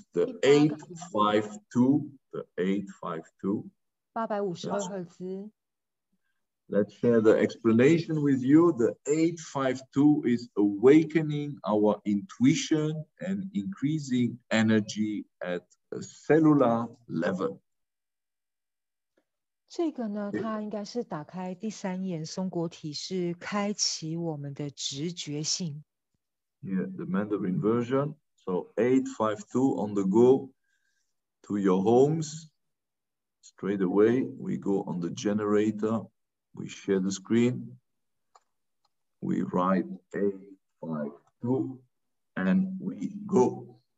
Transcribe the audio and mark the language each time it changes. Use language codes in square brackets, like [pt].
[en] The 852. The 852. [zh] 852赫兹。 [en] Let's share the explanation with you. The 852 is awakening our intuition and increasing energy at a cellular level. [zh] 这个呢，它应该是打开第3眼松果体，是开启我们的直觉性。 [en] Here, the Mandarin version. So 852 on the go to your homes. Straight away, we go on the generator. We share the screen. We write 852 and we go.